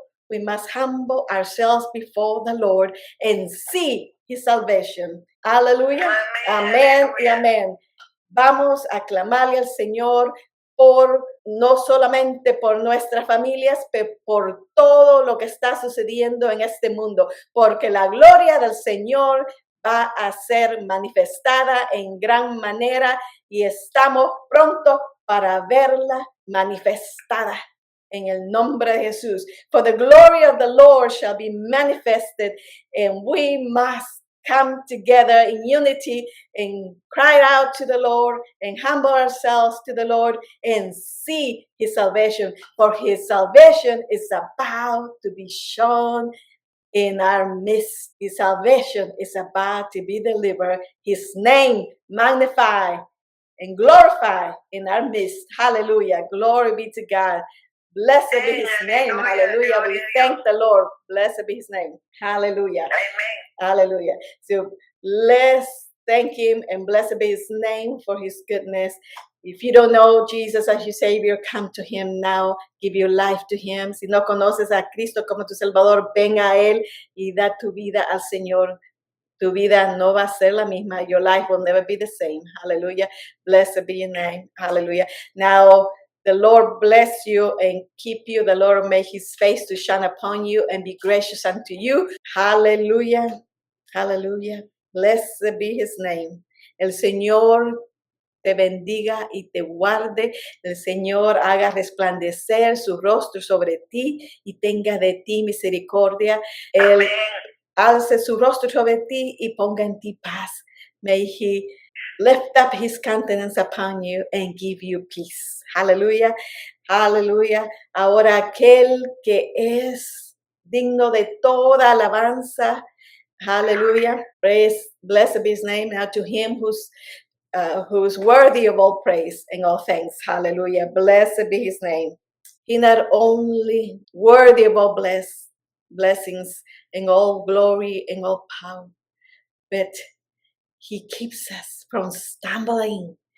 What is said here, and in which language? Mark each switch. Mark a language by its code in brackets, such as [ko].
[en] We must humble ourselves before the Lord and see his salvation. [es] Hallelujah. Amén y amén. Vamos a clamarle al Señor no solamente por nuestras familias, pero por todo lo que está sucediendo en este mundo, porque la gloria del Señor va a ser manifestada en gran manera y estamos pronto para verla manifestada en el nombre de Jesús. [en] For the glory of the Lord shall be manifested, and we must come together in unity and cry out to the Lord and humble ourselves to the Lord and see his salvation. For his salvation is about to be shown in our midst. His salvation is about to be delivered. His name magnified and glorified in our midst. Hallelujah. Glory be to God. Blessed be his name. Hallelujah. We thank the Lord. Blessed be his name. Hallelujah. Amen. Hallelujah. So let's thank him and blessed be his name for his goodness. If you don't know Jesus as your Savior, come to him now. Give your life to him. [es] Si no conoces a Cristo como tu Salvador, ven a él y da tu vida al Señor. Tu vida no va a ser la misma. [en] Your life will never be the same. Hallelujah. Blessed be your name. Hallelujah. Now, the Lord bless you and keep you. The Lord make his face to shine upon you and be gracious unto you. Hallelujah. Hallelujah. Blessed be his name. [es] El Señor te bendiga y te guarde. El Señor haga resplandecer su rostro sobre ti y tenga de ti misericordia. Él alce su rostro sobre ti y ponga en ti paz. [en] May He lift up His countenance upon you and give you peace. [es] Aleluya, aleluya. Ahora aquel que es digno de toda alabanza. [en] Hallelujah. Praise, blessed be His name. Now to Him who's worthy of all praise and all thanks. Hallelujah. Blessed be His name. He not only worthy of all blessings and all glory and all power, but He keeps us from stumbling.